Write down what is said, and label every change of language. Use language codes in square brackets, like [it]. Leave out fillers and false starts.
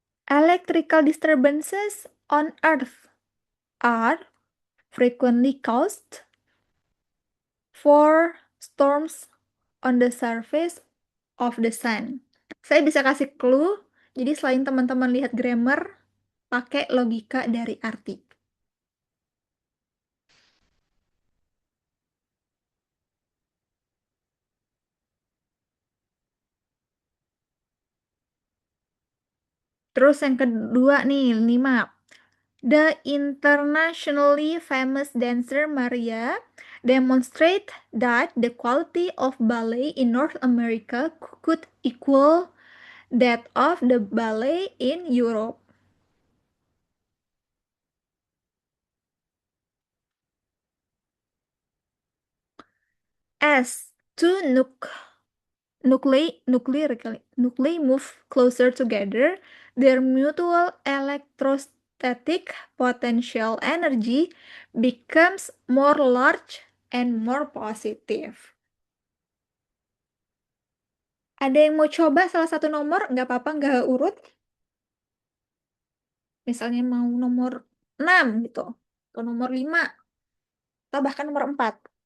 [en] Electrical disturbances on Earth are frequently caused for storms on the surface of the sun. [id] Saya bisa kasih clue, jadi selain teman-teman lihat grammar, pakai logika dari arti. Terus yang kedua nih, 5. [en] The internationally famous dancer Maria demonstrate that the quality of ballet in North America could equal that of the ballet in Europe. As two nuclei move closer together, their mutual electrostatic potential energy becomes more large and more positive. [id] Ada yang mau coba salah satu nomor? Nggak apa-apa, nggak urut. Misalnya mau nomor 6 gitu, atau nomor 5, atau bahkan nomor 4.